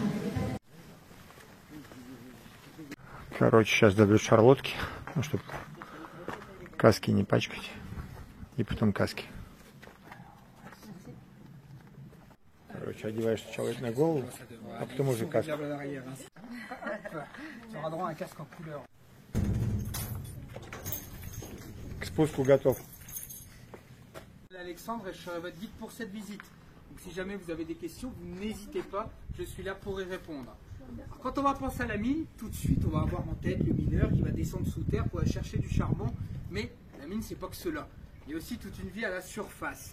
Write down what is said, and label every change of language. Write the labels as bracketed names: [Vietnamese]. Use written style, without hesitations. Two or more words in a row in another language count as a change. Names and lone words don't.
[Russian] Сейчас дадут шарлотки, ну, чтобы каски не пачкать. И потом каски. Короче, одеваешь сначала на голову, а потом уже каску. К спуску готов. [French] Alexandre, je serai votre guide pour cette visite. Donc si jamais vous avez des questions, vous n'hésitez pas, je suis là pour y répondre. Alors, quand on va penser à la mine, tout de suite on va avoir en tête le mineur qui va descendre sous terre pour aller chercher du charbon. Mais la mine, c'est pas que cela. Il y a aussi toute une vie à la surface.